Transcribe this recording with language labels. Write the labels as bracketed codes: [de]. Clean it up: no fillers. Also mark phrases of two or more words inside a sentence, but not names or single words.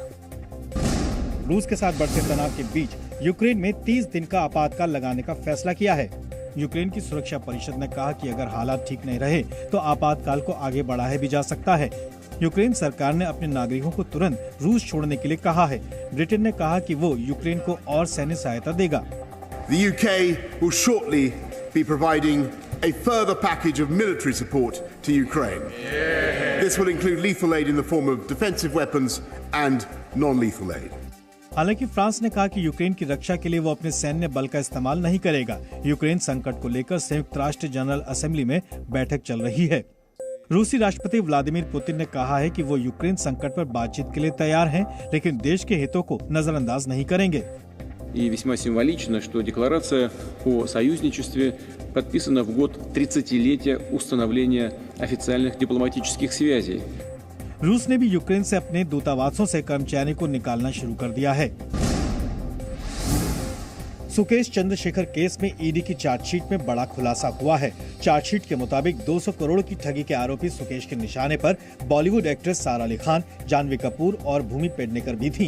[hi] रूस के साथ बढ़ते तनाव के बीच यूक्रेन में 30 दिन का आपातकाल लगाने का फैसला किया है। यूक्रेन की सुरक्षा परिषद ने कहा कि अगर हालात ठीक नहीं रहे तो आपातकाल को आगे बढ़ाया भी जा सकता है। यूक्रेन सरकार ने अपने नागरिकों को तुरंत रूस छोड़ने के लिए कहा है। ब्रिटेन ने कहा कि वो यूक्रेन को और सैन्य सहायता देगा। [en] The UK will shortly be providing a further package of military support to Ukraine. This will include lethal aid in the form of defensive weapons and non-lethal aid. [hi] हालांकि फ्रांस ने कहा कि यूक्रेन की रक्षा के लिए वो अपने सैन्य बल का इस्तेमाल नहीं करेगा। यूक्रेन संकट को लेकर संयुक्त राष्ट्र जनरल असेंबली में बैठक चल रही है। रूसी राष्ट्रपति व्लादिमीर पुतिन ने कहा है कि वो यूक्रेन संकट पर बातचीत के लिए तैयार हैं, लेकिन देश के हितों को नजरअंदाज नहीं करेंगे। [ru] И весьма символично, что декларация о союзничестве подписана в год 30-летия установления официальных дипломатических связей. [hi] रूस ने भी यूक्रेन से अपने दूतावासों से कर्मचारियों को निकालना शुरू कर दिया है। सुकेश चंद्रशेखर केस में ईडी की चार्जशीट में बड़ा खुलासा हुआ है। चार्जशीट के मुताबिक 200 करोड़ की ठगी के आरोपी सुकेश के निशाने पर [en] Bollywood actress [hi] सारा अली खान, जानवी कपूर और भूमि पेडनेकर भी थीं।